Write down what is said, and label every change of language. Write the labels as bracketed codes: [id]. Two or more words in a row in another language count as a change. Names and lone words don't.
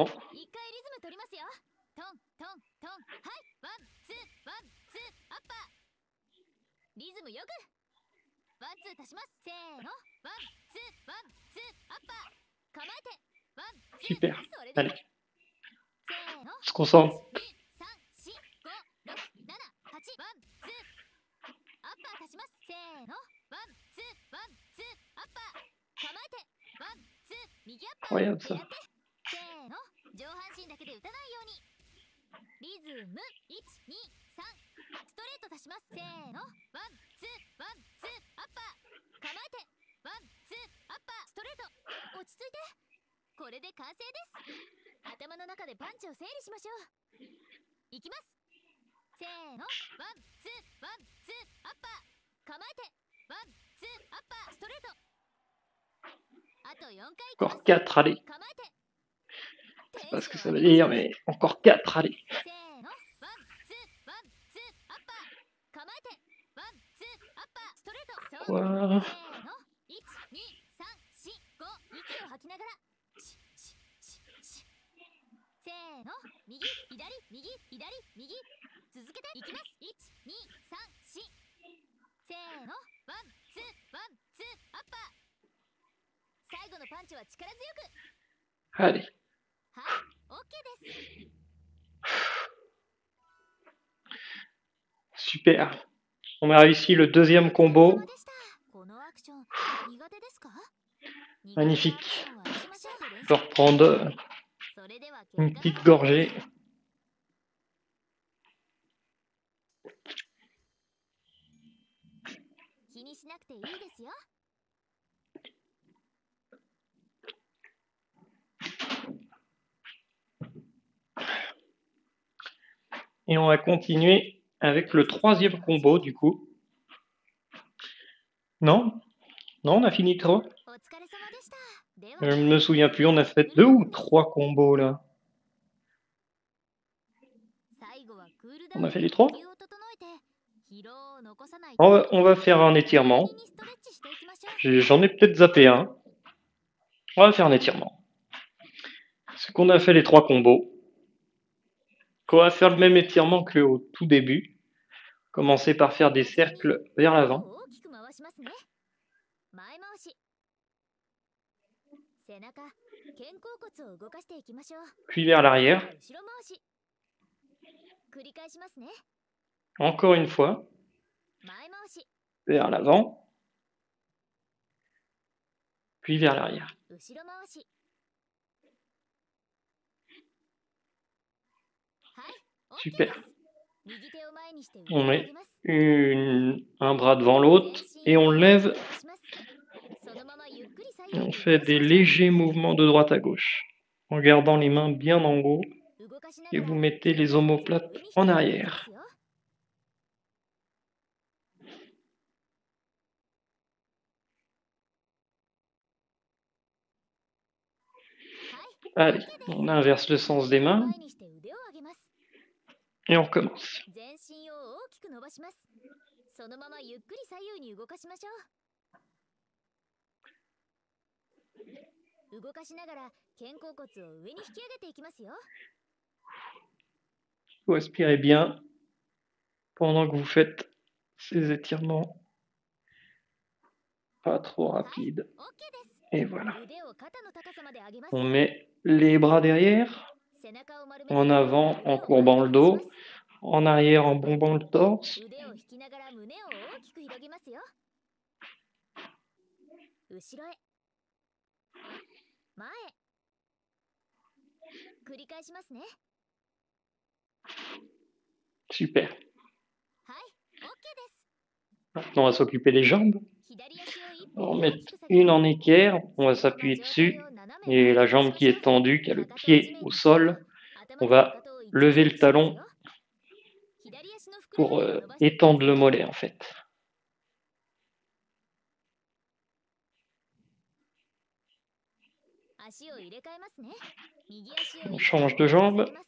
[ja] 一回リズム取りますよ。トントントン、はい、ワンツーワンツー、アッパー。リズムよく。ワンツー足します。せーの、ワンツーワンツー、アッパー。構えて、ワンツー。 [fr] super. [ja] それで [fr] Allez, [ja] せーの、 [fr] on se concentre. [ja] 1、2、3、4、5、6、7、8。ワンツー、アッパー足します。せーの、ワンツーワンツー、アッパー。構えて、ワンツー、右アッパー。 [fr] Incroyable [ja] や [fr] ça. [ja] って。せーの、上半身だけで打たないように。リズム、1、2、3。ストレート足します。せーの、ワンツーワンツー、アッパー。構えて、ワンツー、アッパー。ストレート。落ち着いて。これで完成です。頭の中でパンチを整理しましょう。いきます。せーの、ワンツーワンツー、アッパー。構えて、ワンツー、アッパー。ストレート。あと4回いきます。 [fr] Encore 4, allez. [ja] 構えて。 [fr] Je sais pas ce que ça veut dire, mais encore 4, allez. [ja] せーの、ワンツーワンツー、アッパー。構えて、ワンツー、アッパー。ストレート。そう。 [fr] Quoi? [ja] せーの、1、2、3、4、5。息を吐きながら。シッシッシッシッ。せーの、右、左、右、左、右。続けていきます。1、2、3、4。せーの、ワンツーワンツー、アッパー。最後のパンチは力強く。 [fr] Allez. [ja] はい、OK です。 [fr] Super. On a réussi le deuxième [ja] お疲れ様 [fr] combo. [ja] でした。このアクション苦手ですか？ [fr] Magnifique. [ja] 苦手なアクションはしましょう。 [fr] Je vais reprendre [ja] それでは [fr] une [ja] 結果 [fr] petite gorgée. [ja] 気にしなくていいですよ。 [fr] Et on va continuer avec le troisième combo du coup. Non? Non, on a fini 3? [ja] お疲れ様でした。では [fr] Je ne me souviens plus, on a fait 2 ou 3 combos là. [ja] 最後はクールダ [fr] On [ja] ウン [fr] a [ja] で [fr] fait les [ja] 呼 [fr] 3? [ja] 吸を整えて疲労を残さない。 [fr] On va faire un étirement. [ja] 代わりにストレッチしていきましょう。 [fr] J'en ai peut-être zappé un. On va faire un étirement. C'est qu'on a fait les 3 combos. On va faire le même étirement qu'au tout début. Commencer par faire des cercles vers [ja] 腕を [fr] l'avant, [ja] 大きく回しますね。前回し。背中、肩甲骨を動かしていきましょう。 [fr] puis vers l'arrière. [ja] 後ろ回し。繰り返しますね。 [fr] Encore une fois, [ja] 前回し、 [fr] vers l'avant, puis vers l'arrière. [ja] 後ろ回し。はい、OK で [fr] Super. [ja] す。右手を前にして腕 [fr] On [ja] を上 [fr] met [ja] げます。 [fr] un bras devant l'autre et on lève [ja] そのままゆっくり左 [fr] et [ja] 右 [fr] on [ja] に [fr] fait des légers mouvements de droite à gauche en gardant les mains bien en haut [ja] 動かしな [fr] et [ja] が [fr] vous [ja] ら [fr] mettez les omoplates en arrière. [ja] はい、 [fr] Allez, on inverse le sens des mains [ja] 前にして腕を上げます。 [fr] et on recommence. [ja] 全身を大きく伸ばします。そのままゆっくり左右に動かしましょう。動かしながら肩甲骨を上に引き上げていきますよ。 [fr] Vous respirez bien pendant que vous faites ces étirements. Pas trop [ja] はい、 [fr] rapides. [ja] OK です。 [fr] Et voilà. [ja] 腕を肩の高さまで上げます。 [fr] On met les bras derrière, [ja] 背中を丸めて [fr] en avant en courbant le dos, en arrière en bombant le torse. [ja] 腕を引きながら胸を大きく広げますよ。後ろへ、前へ。繰り返しますね。 [fr] Super. [ja] はい、OK です。 [fr] Maintenant, on va s'occuper des jambes. [ja] 左足を一 [fr] On va mettre une en équerre, on va s'appuyer dessus, et la jambe qui est tendue, qui a le pied au sol, on va lever le talon pour étendre le mollet en fait. On change de jambe.